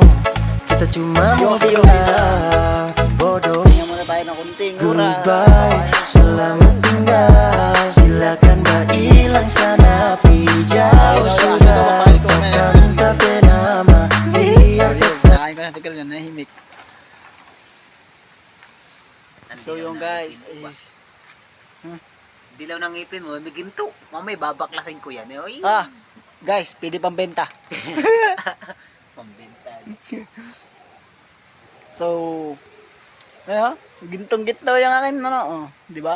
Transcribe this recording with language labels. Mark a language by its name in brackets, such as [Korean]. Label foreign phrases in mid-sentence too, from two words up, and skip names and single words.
[Indonesian] Kita cuma mau bilang bodoh. Goodbye. Selamat tinggal. Silakan berhilang sana. Jauh sudah. Takkan tak bernama. Biar kesan. [Filipino] So yung guys, dilaw ng ngipin mo, may ginto. Mamay babaklasin ko yan. Eh, guys, pwede pambenta. pambenta. So, gintong gitna yung akin, ano, di ba?